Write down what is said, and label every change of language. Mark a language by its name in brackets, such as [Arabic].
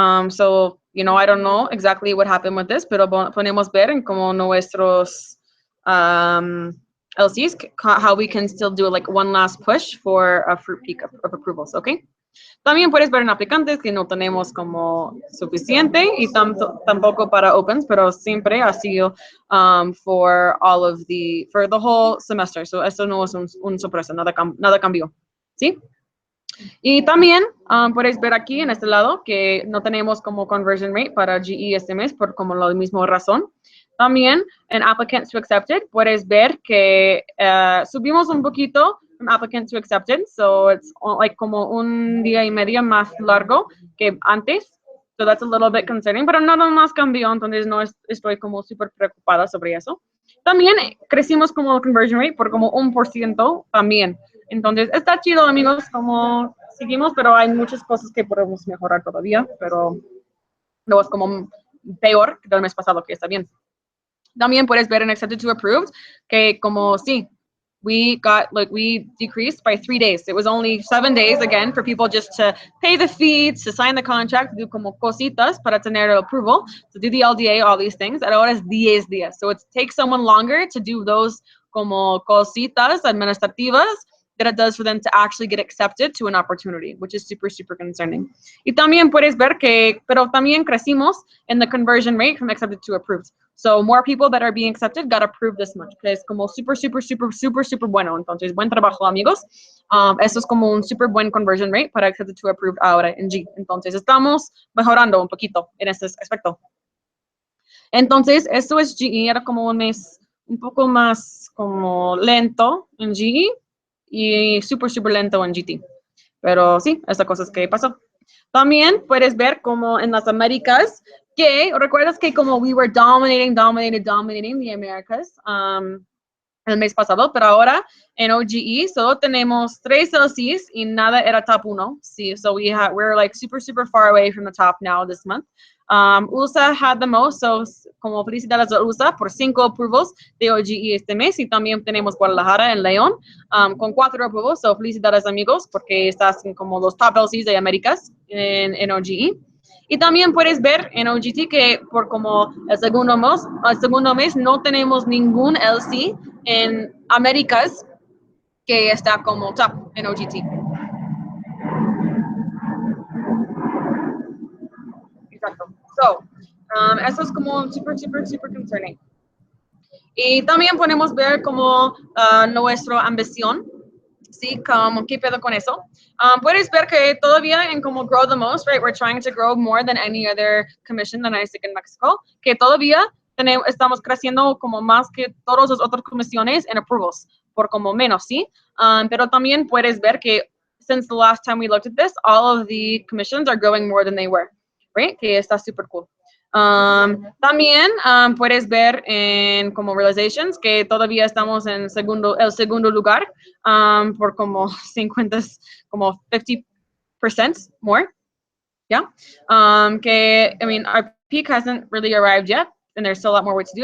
[English] So, I don't know exactly what happened with this, [Spanish] pero podemos ver en como nuestros LCs, [English] how we can still do like one last push for a fruit peak of approvals, okay? [Spanish] También puedes ver en aplicantes que no tenemos como suficiente y tampoco para opens, pero siempre ha sido [English] for the whole semester. [Spanish] So, esto no es un sorpresa, nada cambió, ¿sí? Y también puedes ver aquí en este lado que no tenemos como conversion rate para GE este mes por como la misma razón. También en applicants to accepted puedes ver que subimos un poquito [English] from applicant to accepted, [Spanish] so [English] it's like [Spanish] como un día y medio más largo que antes. So [English] that's a little bit concerning, [Spanish] pero nada más cambió, entonces no estoy como súper preocupada sobre eso. También crecimos como conversion rate por como 1% también. Entonces, está chido, amigos, como seguimos, pero hay muchas cosas que podemos mejorar todavía, pero no es como peor que el mes pasado, que está bien. También puedes ver en accepted to approved que como sí, [English] we decreased by 3 days. It was only 7 days again for people just to pay the fee, to sign the contract, do [Spanish] como cositas para tener el approval, [English] to do the LDA, all these things. And [Spanish] ahora es 10 días. [English] So it takes someone longer to do those [Spanish] como cositas administrativas [English] that it does for them to actually get accepted to an opportunity, which is super, super concerning. [Spanish] Y también puedes ver que, pero también crecimos [English] in the conversion rate from accepted to approved. So more people that are being accepted got approved this much, [Spanish] que es como super, super, super, super, super bueno. Entonces, buen trabajo, amigos. Eso es como un super buen conversion rate para accepted to approved ahora en G. Entonces, estamos mejorando un poquito en este aspecto. Entonces, esto es GE, era como un mes un poco más como lento en GE y súper, súper lento en GT. Pero sí, esta cosa es que pasó. También puedes ver como en las Américas, que recuerdas que como [English] we were dominating the Americas [Spanish] el mes pasado, pero ahora en oGE solo tenemos 3 LCs y nada era top 1. [English] Sí, so we're like super, super far away from the top now this month. USA had the most, [Spanish] so como felicidades a USA por 5 approvals de oGE este mes, y también tenemos Guadalajara en León con 4 approvals, so felicidades amigos porque estás en como los top LCs de Américas en oGE. Y también puedes ver en OGT que por como el segundo mes no tenemos ningún LC en Américas que está como top en OGT. Exacto. So, eso es como super, super, super concerning. Y también podemos ver como nuestra ambición. Sí, como qué pedo con eso. Puedes ver que todavía en como [English] grow the most, right? We're trying to grow more than any other commission that I see in Mexico. [Spanish] Que todavía estamos creciendo como más que todas las otras comisiones en approvals, por como menos, ¿sí? Pero también puedes ver que [English] since the last time we looked at this, all of the commissions are growing more than they were, right? [Spanish] Que está super cool. También puedes ver en como realizations que todavía estamos en el segundo lugar por como 50, como 50% more. [English] Yeah. Que, I mean, our peak hasn't really arrived yet, and there's still a lot more work to do.